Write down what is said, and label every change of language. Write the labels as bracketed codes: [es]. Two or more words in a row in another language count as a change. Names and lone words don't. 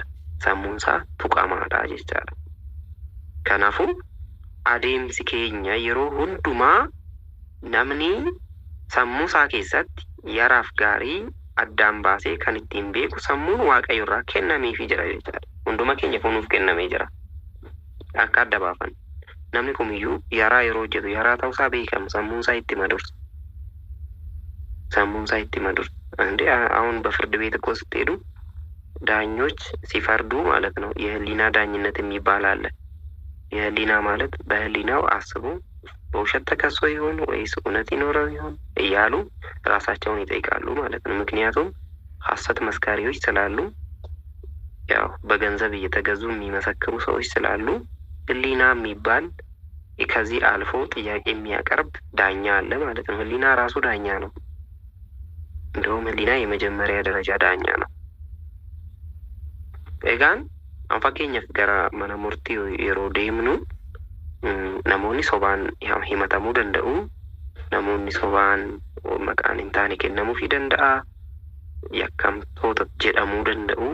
[om] Sammuun isaa tuqamaadha jechaadha. Kanaafuu adeemsi keenya yeroo hundumaa namni sammuu isaa keessatti yaraaf gaarii addaan baasee kan ittiin beeku sammuun Waaqayyo irraa kennameefii jira jechaadha. Hunduma keenya kunuuf kennamee jira. Akka adda baafan. Namni kamiyyuu yaraa yeroo hojjetu yaraa ta'uusaa beekamu sammuun isaa itti madursa. Sammuun isaa itti madursa. [am] እንዴ አሁን በፍርድ ቤት እኮ ስትሄዱ ዳኞች ሲፈርዱ ማለት ነው የህሊና ዳኝነት የሚባል አለ። የህሊና ማለት በህሊናው አስቦ በውሸት ተከሶ ይሆን ወይስ እውነት ይኖረው ይሆን እያሉ ራሳቸውን ይጠይቃሉ ማለት ነው። ምክንያቱም ሐሰት መስካሪዎች ስላሉ ያው በገንዘብ እየተገዙ የሚመሰክሩ ሰዎች ስላሉ ህሊና የሚባል ከዚህ አልፎ ጥያቄ የሚያቀርብ ዳኛ አለ ማለት ነው። ህሊና ራሱ ዳኛ ነው። እንደውም ህሊና የመጀመሪያ ደረጃ ዳኛ ነው። [om] egaan an fakkeenyaaf gara mana murtii yeroo deemnu namoonni sobaan himatamuu danda'u. Namoonni sobaan maqaan hin taane kennamuufii danda'a. Yakkamtoota jedhamuu danda'u.